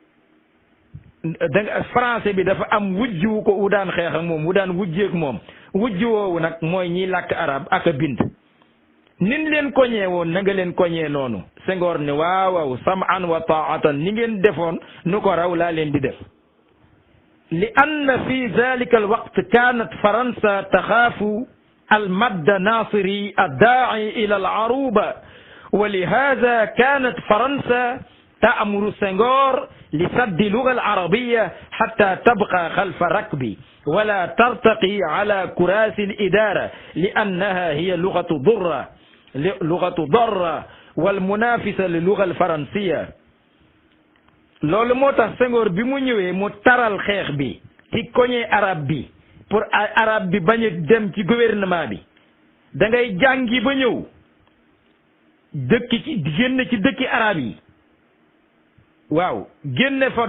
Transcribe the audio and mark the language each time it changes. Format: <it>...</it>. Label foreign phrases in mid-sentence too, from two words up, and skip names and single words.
<wo>français bi dafa am wujj wu ko wu daan xeex ak moom wu daan wujjeek moom wujj woowu nag mooy ñiy làkk arab ak a bind nin leen koñee woon na nga leen koñee noonu. Senghor ne waaw</wo> <ar>سمعا وطاعة</ar> <wo>ni ngeen defoon nu ko raw laa leen di def.</wo> <ar>لأن في ذلك الوقت كانت فرنسا تخاف المد ناصري الداعي إلى العروبة ولهذا كانت فرنسا تأمر سنغور لسد اللغة العربية حتى تبقى خلف ركبي ولا ترتقي على كراسي الإدارة لأنها هي لغة ضرة والمنافسة للغة الفرنسية.</ar> <wo>loolu moo tax Senghor bi mu ñëwee mu taral xeex bi ci koñe arab bi pour arab bi bañ a dem ci gouvernement bi da ngay jàngi ba ñëw dëkk ci génn ci dëkki arab yi waaw génne fa</wo>